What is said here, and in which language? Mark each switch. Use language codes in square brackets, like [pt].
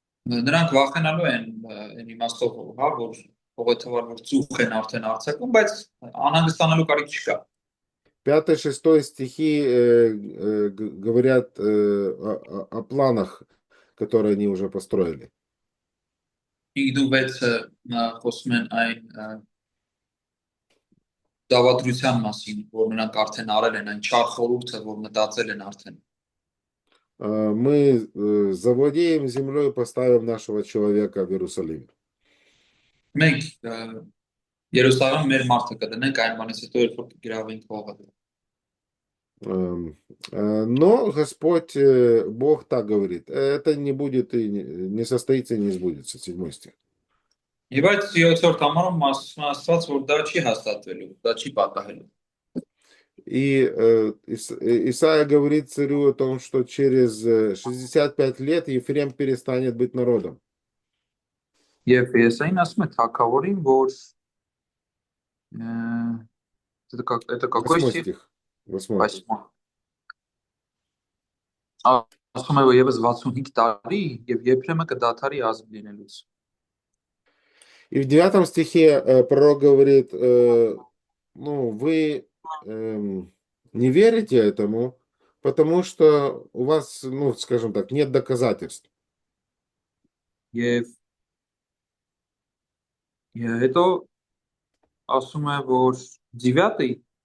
[hy] Նրանք վախենալու են այն իմաստով, հա, որ հողեթվար որ ծուխ են արդեն արձակում, բայց անհանգստանալու կարիք չկա։ [ru] 5-6 стихи говорят о планах, которые они уже построили. [hy] 5-6-ը խոսում են այն դավադրության մասին, որ նրանք արդեն արել են, այն չար խորհուրդը, որ մտածել են արդեն։ [ru] Мы завладеем землей и поставим нашего человека в Иерусалиме. [hy] Մենք Երուսաղեմ մեր մարդը կդնենք այն բանից հետո, երբ որ կգրավենք հողը։ [ru] Но Господь, Бог так говорит, это не будет и не состоится и не сбудется. 7 стих. [hy] Եվ այդ 7-րդ համարում ասում Աստված, որ դա չի հաստատվելու, դա չի պատահելու։ [ru] И Исаия говорит царю о том, что через 65 лет Ефрем перестанет быть народом. [hy] Եվ Եսային ասում է թագավորին, որ [ru] это какой 8 стих? стих. 8. 8. [hy] Ասում է, որ եւս 65 տարի եւ Եփրեմը կդադարի ազգ լինելուց։ [ru] И в 9 стихе пророк говорит, ну, вы не верите этому, потому что у вас, ну, скажем так, нет доказательств. [hy] Եվ հետո ասում է, որ 9-й